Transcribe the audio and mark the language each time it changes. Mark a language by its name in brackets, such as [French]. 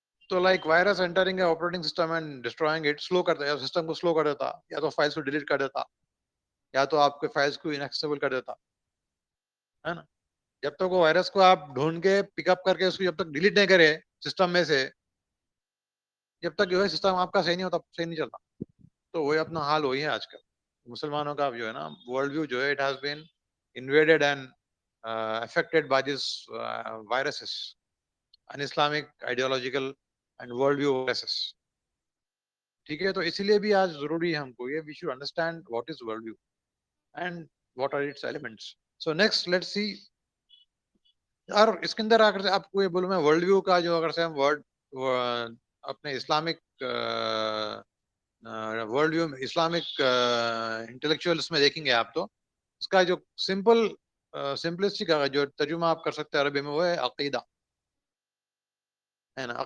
[Urdu] تو [English] like virus entering operating system and destroying it, [Urdu] سلو کرتا ہے سسٹم کو، سلو کر دیتا، یا تو فائلس کو ڈیلیٹ کر دیتا، یا تو آپ کے فائلس کو انیکسیبل کر دیتا، ہے نا. جب تک وہ وائرس کو آپ ڈھونڈ کے پک اپ کر کے اس کو جب تک ڈیلیٹ نہیں کرے سسٹم میں سے، جب تک جو ہے سسٹم آپ کا صحیح نہیں ہوتا، صحیح نہیں چلتا. تو وہی اپنا حال وہی ہے آج کل مسلمانوں کا جو ہے نا ورلڈ ویو جو ہے [English] It has been invaded and affected by these viruses, un-Islamic ideological and worldview viruses. [Urdu] ٹھیک ہے, تو اسی لیے بھی آج ضروری ہے ہم کو یہ, [English] we should understand what is worldview and what are its elements. So next let's see. [Urdu] اور اس کے اندر اگر آپ کو یہ بولوں میں ورلڈ ویو کا جو اگر سے ہم ورڈ اپنے Islamic world view Islamic intellectuals میں دیکھیں گے آپ, تو اس کا جو سمپلسٹک جو ترجمہ آپ کر سکتے ہیں عربی میں وہ ہے عقیدہ, ہے نا.